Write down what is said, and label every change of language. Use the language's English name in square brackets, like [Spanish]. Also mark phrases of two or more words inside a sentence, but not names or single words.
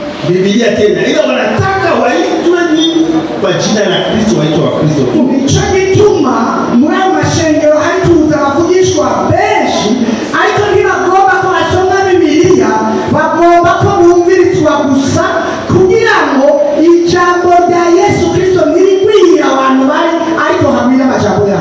[Swahili] Biblia tena, ila wanataka waitwe ni kwa jina la Kristo, waitwe wa Kristo tu. [Rundi] Nico gituma muri ayo mashengero hari kuza bavugishwa benshi, ariko ntibagomba ko basoma Bibiliya, bagomba ko bumvirizwa gusa kugira ngo ijambo rya Yesu Kristo nirigwira abantu bari ariko hamwe n'amajambo yabo.